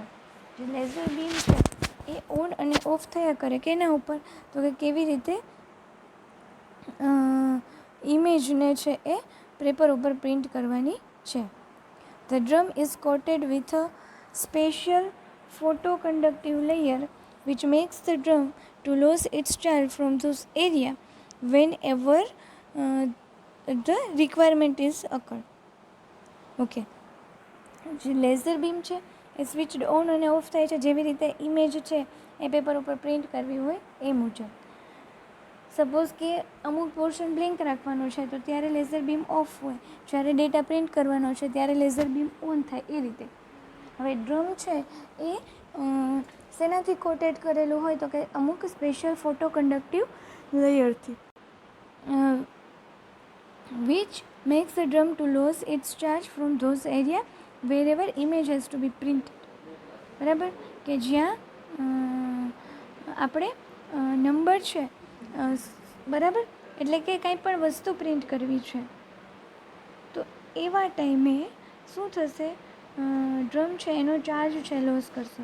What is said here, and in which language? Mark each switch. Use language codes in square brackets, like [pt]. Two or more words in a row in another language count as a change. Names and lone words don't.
[gu] જે [en] laser beam [gu] છે એ ઓન અને ઓફ થયા કરે કે એના ઉપર, તો કે કેવી રીતે ઇમેજને છે એ પેપર ઉપર પ્રિન્ટ કરવાની છે. [en] The drum is coated with a special photoconductive layer which makes the drum to lose its charge from those area whenever the requirement is occurred. [gu] ઓકે, જે [en] laser beam [gu] છે એ [en] switched on [gu] અને ઓફ થાય છે જેવી રીતે ઇમેજ છે એ પેપર ઉપર પ્રિન્ટ કરવી હોય એ મુજબ. સપોઝ કે અમુક [en] portion blank [gu] રાખવાનો છે તો ત્યારે [en] laser beam off [gu] હોય, જ્યારે [en] data print [gu] કરવાનો છે ત્યારે [en] laser beam on [gu] થાય, એ રીતે. હવે ડ્રમ છે એ શેનાથી કોટેડ કરેલું હોય તો કે અમુક [en] special photo conductive [gu] લેયરથી, [en] which makes the drum to lose its charge from those area wherever image has to be printed. [gu] બરાબર, કે જ્યાં આપણે નંબર છે, બરાબર, એટલે કે કંઈ પણ વસ્તુ પ્રિન્ટ કરવી છે તો એવા ટાઈમે શું થશે, ડ્રમ છે એનો ચાર્જ છે લોસ કરશે.